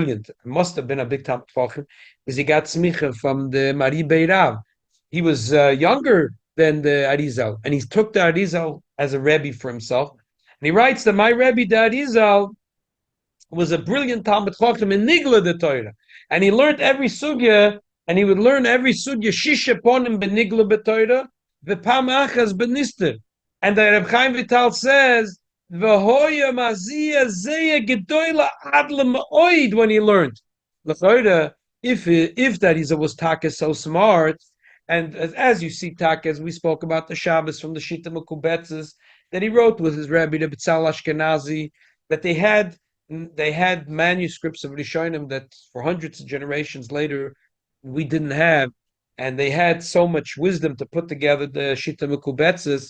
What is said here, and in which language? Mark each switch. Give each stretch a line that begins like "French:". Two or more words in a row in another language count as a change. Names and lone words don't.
English: It must have been a big time because he got smicha from the Mari Beirav. He was younger than the Arizal, and he took the Arizal as a Rebbe for himself. And he writes that my Rebbe, the Arizal, was a brilliant
Hebrew: תלמיד חכם
English: in Nigla the Torah, and he learned every sugya. And he would learn every sugya
Hebrew: ששה פנים בנגלה בתורה, ופעם אחת בנסתר.
English: And the Reb Chaim Vital says,
Hebrew: והיה מזיע זיעה גדולה עד למאוד,
English: when he learned. L'chayda, if that was Taka so smart, and as you see Taka, as we spoke about the Shabbos from the Shita Mekubetzes, that he wrote with his Rebbe, the B'tzal Ashkenazi, that they had manuscripts of Rishonim that for hundreds of generations later, we didn't have, and they had so much wisdom to put together the Shita Mekubetzes.